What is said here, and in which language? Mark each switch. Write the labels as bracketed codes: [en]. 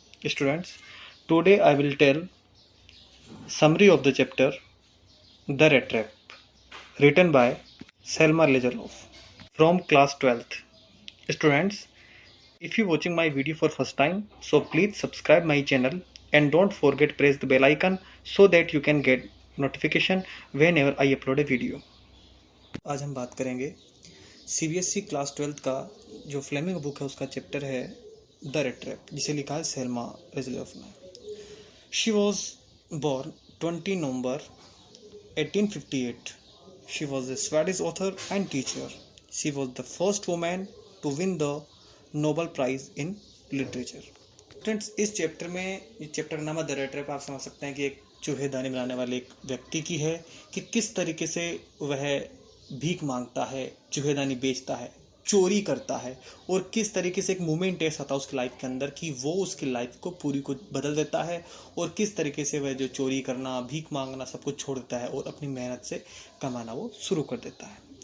[en] Students, today I will tell summary of the chapter The Red Trap, written by Selma Lagerlof from class 12th. Students, if you watching my video for first time, so please subscribe my channel and don't forget press the bell icon so that you can get notification whenever I upload a video. [hi] आज हम बात करेंगे CBSE class 12th का जो Fleming book है उसका chapter है the red trap, जिसे लिखा है सेल्मा लेजरलोफ ने। [en] She was born 20 November 1858। शी वॉज a Swedish author and teacher. She was the first woman to win the Nobel Prize in Literature. [hi] Friends, इस chapter में, इस चैप्टर का नाम है द रेड ट्रैप। आप समझ सकते हैं कि एक चूहेदानी बनाने वाले एक व्यक्ति की है कि किस तरीके से वह भीख मांगता है, चूहेदानी बेचता है, चोरी करता है और किस तरीके से एक मोमेंट ऐसा था उसकी लाइफ के अंदर कि वो उसकी लाइफ को पूरी को बदल देता है और किस तरीके से वह जो चोरी करना, भीख मांगना सब कुछ छोड़ देता है और अपनी मेहनत से कमाना वो शुरू कर देता है।